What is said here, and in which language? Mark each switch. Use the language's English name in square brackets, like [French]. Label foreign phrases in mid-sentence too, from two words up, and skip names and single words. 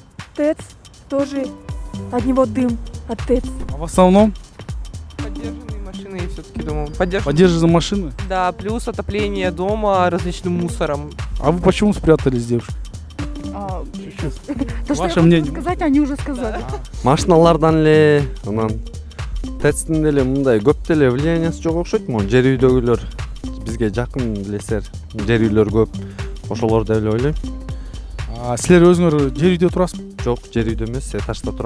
[Russian] ТЭЦ тоже от него дым, от ТЭЦ. А в основном Поддержанные машины, я все-таки думаю. поддерживаются машины. Да, плюс отопление дома различным мусором. А вы почему спрятались, девушка? То, что Ваше я мнение? хотела сказать, они уже сказали. [Kyrgyz] Машиналардан эле, анан ТЭЦтин деле мындай көп деле влияниясы жок окшойт. Могу жер үйдөгүлөр бизге жакын билесиздер, жер үйлөр көп. Ошолор деп эле ойлойм. А силер өзүңөр жер үйдө турасызбы? Жок, жер үйдө эмес, этажда турам.